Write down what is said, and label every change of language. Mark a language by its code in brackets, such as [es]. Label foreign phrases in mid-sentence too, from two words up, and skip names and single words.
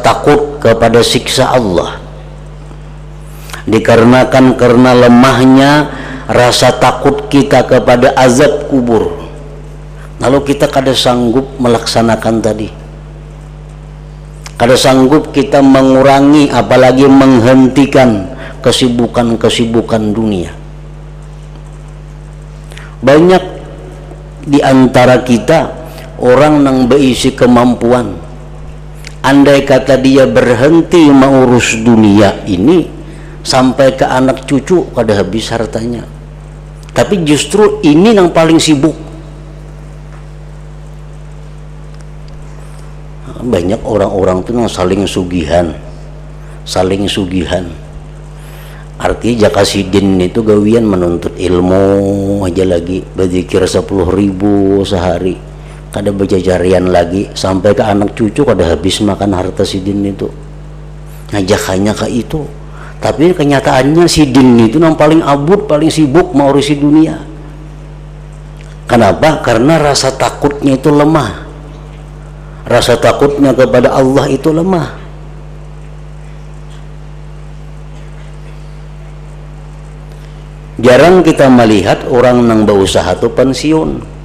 [id] takut kepada siksa Allah, dikarenakan karena lemahnya rasa takut kita kepada azab kubur, lalu kita kada sanggup melaksanakan tadi, kada sanggup kita mengurangi apalagi menghentikan kesibukan-kesibukan dunia. Banyak di antara kita orang yang berisi kemampuan, andai kata dia berhenti mengurus dunia ini sampai ke anak cucu kada habis hartanya, tapi justru ini yang paling sibuk. Banyak orang-orang itu yang saling sugihan. Artinya jakasidin itu gawian menuntut ilmu aja lagi, berzikir 10.000 sehari, kada berjajarian lagi, sampai ke anak cucu kada habis makan harta sidin itu. Ngajakannya ke itu, tapi kenyataannya sidin itu yang paling abut, paling sibuk mengurusi dunia. Kenapa? Karena rasa takutnya itu lemah, rasa takutnya kepada Allah itu lemah. Jarang kita melihat orang yang berusaha itu pensiun.